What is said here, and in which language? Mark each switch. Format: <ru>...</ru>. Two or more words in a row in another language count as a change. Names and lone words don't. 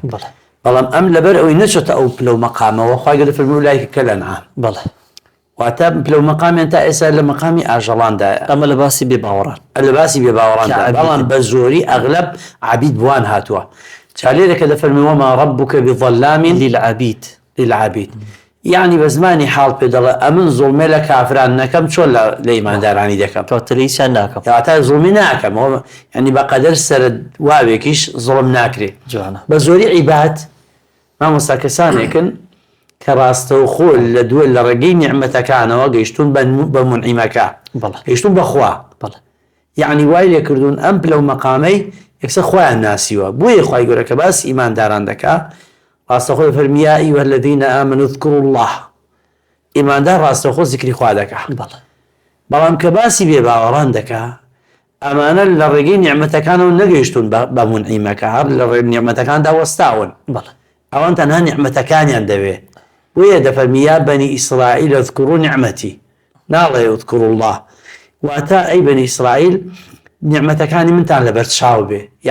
<ckb>بەڵێ بەڵام ئەم لەبەر ئەوەی نەچۆتە ئەو پلە و مەقامەوە خوای گەورە فەرمووی</ckb> <ar>ئولایکە الأنعام</ar> <ckb>بەڵێ واتە پلە و مەقامیان تا ئێستا لە مەقامی ئاژەڵاندایە ئەمە لە باسی بێ باوەڕان لە باسی بێ باوەڕاندا بەڵام بە زۆری ئەغلب عەبید بوان هاتووە جالێرەکە دەفەرمی</ckb> <ar>وما ربك بظلام</ar> <ckb>للعبید للعبید يعني بە زمانی حاڵ پێ دەڵێ ئەمن زوڵمێ لە کافران نەکەم چۆن لە ئیماندارانی دەکەم کەوتەلەیشان ناکەم کەواتە زوڵمی ناکەم ینی بەقەدەر سەر واوێکیش زوڵم ناکرێ جوانە بە زۆری عیباد مامۆستا کەسانێکن کە ڕاستەوخۆ لە دوێ لە ڕێگەی نیعمەتەکانەوە گەیشتون بە منعیمەکە بەڵێ گەیشتون بەخوا بەڵێ یعنی وای لێ کردوون ئەم پلە و مەقامەی یەکسەر خۆیان ناسیوە بۆیە خوای گەورە کە باسی ئیمانداران دەکا ڕاستەخۆ فەرمی</ckb> <ar>یا ئەیها الذین آمنوا اذکروا الله</ar> <ckb>ئیماندار ڕاستەخۆ زیکری خوا دەکا بەڵێ بەڵام کە باسی بێ باوەڕان دەکا ئەمانە لە ڕێگەی نیعمەتەکانەوە نەگەیشتون بە منعیمەکە هەر لە ڕێ نیعمەتەکاندا وەستاون بەڵێ ئەوان تەنها نیعمەتەکانیان دەوێ وەیە دەفەرمی</ckb> <ar>یا بەنی ئیسرائیل اذکروا نعمەتی</ar> <ckb>ناڵێ</ckb> <ar>اذکروا الله</ar> <ckb>واتە ئەی بەنی ئیسرائیل نیعمەتەکانی منتان لەبەر چاو بێ</ckb>